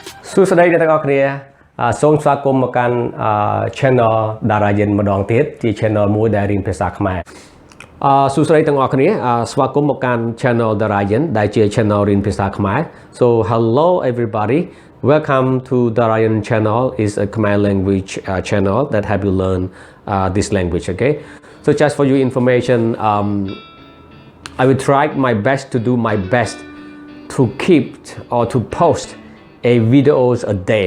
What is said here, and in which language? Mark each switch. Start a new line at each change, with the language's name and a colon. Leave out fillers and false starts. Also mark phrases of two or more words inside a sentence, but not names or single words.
Khmer: សួស្តីអ្នកទាំងអស់គ្នាសូមស្វាគមន៍មកកាន់ channel Dara យិនម្ដងទៀតជា channel មួយដែលរៀនភាសាខ្មែរសួស្តីទាំងអស់គ្នាស្វាគមន៍មកកាន់ channel Dara យិនដែលជា channel រៀនភាសាខ្មែរ
English: So hello everybody, welcome to Dara យិន channel is a Khmer language channel that help you learn this language, okay? So just for your information, I will try my best to do my best to keep or to post a videos a day.